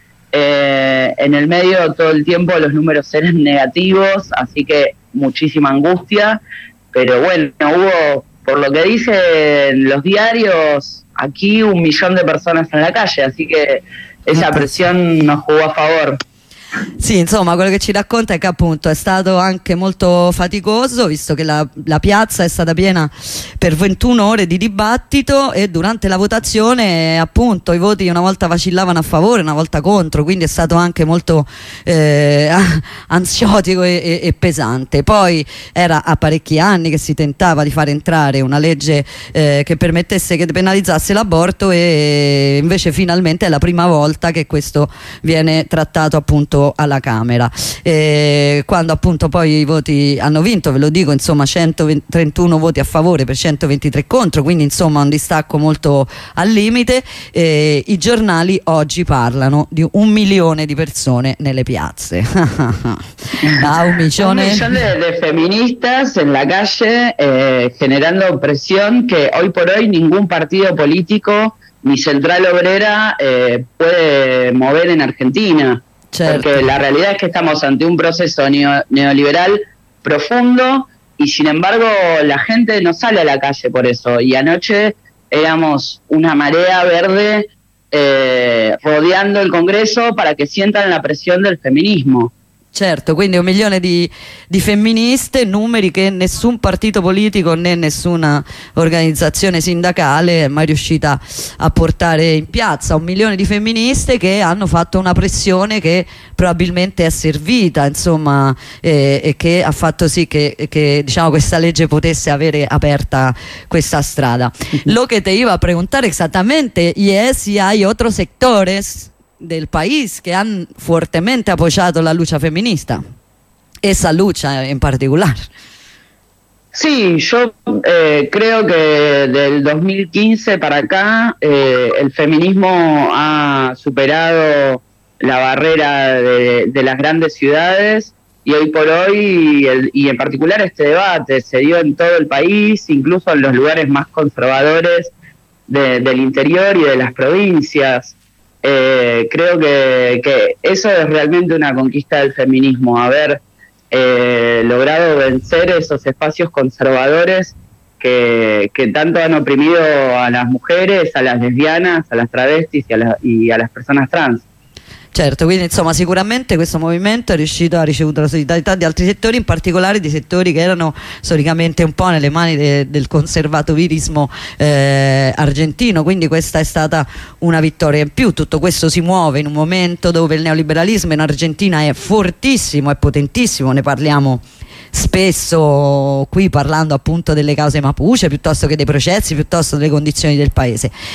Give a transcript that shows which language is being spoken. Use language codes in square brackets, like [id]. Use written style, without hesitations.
[es] En el medio todo el tiempo los números eran negativos, así que muchísima angustia, pero bueno, hubo, por lo que dicen los diarios, aquí 1 millón de personas en la calle, así que esa [it] Pensa. [es] presión nos jugó a favor. [it] Sì, insomma, quello che ci racconta è che appunto è stato anche molto faticoso, visto che la piazza è stata piena per 21 ore di dibattito e durante la votazione, appunto, i voti una volta vacillavano a favore, una volta contro, quindi è stato anche molto ansiotico e pesante. Poi era a parecchi anni che si tentava di far entrare una legge che permettesse, che depenalizzasse l'aborto e invece finalmente è la prima volta che questo viene trattato appunto alla Camera. E quando appunto poi i voti hanno vinto, ve lo dico, insomma, 131 voti a favore per 123 contro, quindi insomma un distacco molto al limite. E i giornali oggi parlano di 1 milione di persone nelle piazze. Ah, un [es] 1 millón [it] milione. [es] de feministas en la calle generando presión que hoy por hoy ningún partido político ni central obrera puede mover en Argentina, porque [it] Certo. [es] la realidad es que estamos ante un proceso neoliberal profundo y sin embargo la gente no sale a la calle por eso. Y anoche éramos una marea verde rodeando el Congreso para que sientan la presión del feminismo. [it] Certo, quindi 1 milione di femministe, numeri che nessun partito politico né nessuna organizzazione sindacale è mai riuscita a portare in piazza. 1 milione di femministe che hanno fatto una pressione che probabilmente è servita, insomma, e che ha fatto sì che diciamo, questa legge potesse avere aperta questa strada. [es] Lo che te iba a preguntare [it] esattamente è se hai altri settori del paese che hanno fortemente appoggiato la lucha femminista, essa lucha in particolare. [es] Sí, yo creo que del 2015 para acá el feminismo ha superado la barrera de las grandes ciudades y hoy por hoy, y en particular este debate, se dio en todo el país, incluso en los lugares más conservadores del interior y de las provincias. Creo que eso es realmente una conquista del feminismo, haber logrado vencer esos espacios conservadores que tanto han oprimido a las mujeres, a las lesbianas, a las travestis y a las personas trans. [it] Certo, quindi insomma sicuramente questo movimento ha ricevuto la solidarietà di altri settori, in particolare di settori che erano storicamente un po' nelle mani del conservatorismo argentino, quindi questa è stata una vittoria in più. Tutto questo si muove in un momento dove il neoliberalismo in Argentina è fortissimo, è potentissimo, ne parliamo spesso qui parlando appunto delle cause Mapuche piuttosto che dei processi, piuttosto delle condizioni del paese.